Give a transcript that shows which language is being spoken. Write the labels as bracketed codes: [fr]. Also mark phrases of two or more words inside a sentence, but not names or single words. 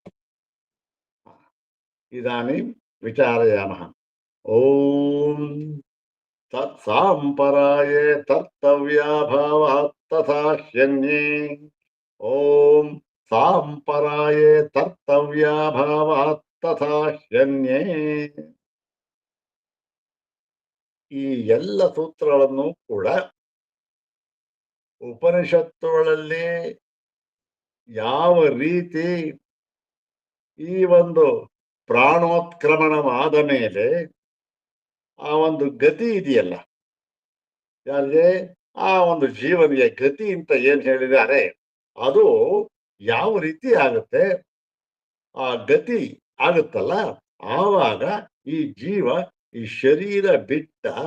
[sa] ಇದಾನೀಂ ವಿಚಾರಯಾಮಃ ಓಂ ತತ್ಸಾಂಪರಾಯೇ ತರ್ತವ್ಯಾಭಾವಾತ್ ತಥಾ ಹ್ಯನ್ಯೇ ಓಂ ಸಾಂಪರಾಯೇ ತರ್ತವ್ಯಾಭಾವಾತ್ ತಥಾ ಹ್ಯನ್ಯೇ [kn] ಈ ಎಲ್ಲ ಸೂತ್ರಗಳನ್ನು ಕೂಡ ಉಪನಿಷತ್ತುಗಳಲ್ಲಿ ಯಾವ ರೀತಿ ಈ ಒಂದು ಪ್ರಾಣೋತ್ಕ್ರಮಣವಾದ ಮೇಲೆ ಆ ಒಂದು ಗತಿ ಇದೆಯಲ್ಲ, ಯಾರಿಗೆ ಆ ಒಂದು ಜೀವನಿಗೆ ಗತಿ ಅಂತ ಏನ್ ಹೇಳಿದ್ದಾರೆ ಅದು ಯಾವ ರೀತಿ ಆಗುತ್ತೆ, ಆ ಗತಿ ಆಗುತ್ತಲ್ಲ ಆವಾಗ ಈ ಜೀವ ಈ ಶರೀರ ಬಿಟ್ಟ